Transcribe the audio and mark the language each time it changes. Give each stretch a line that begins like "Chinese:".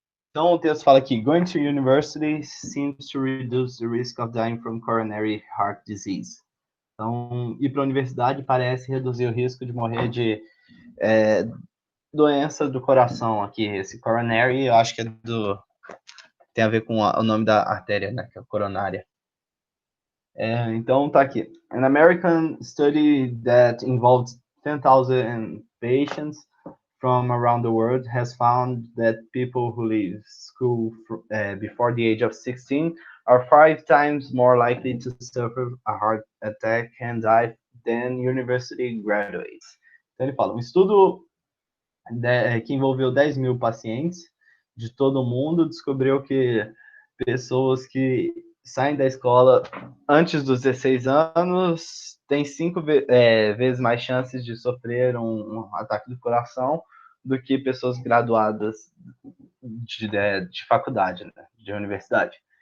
Portuguese: Então o texto fala aqui:
English: Going to university seems to reduce the risk of dying from coronary heart disease.
Portuguese: Então, ir para a universidade parece reduzir o risco de morrer de doença do coração aqui. Esse coronary, eu acho que tem a ver com o nome da artéria, né? Que é a coronária. Então tá aqui.
English: An American study that involved 10,000 patients from around the world has found that people who leave school before the age of 16 are 5 times more likely to suffer a heart attack and die than university graduates.
Portuguese: Então ele fala, um estudo que envolveu 10 mil pacientes de todo o mundo descobriu que pessoas que saem da escola antes dos 16 anos têm 5 vezes mais chances de sofrer um ataque do coração do que pessoas graduadas de faculdade, né, de universidade.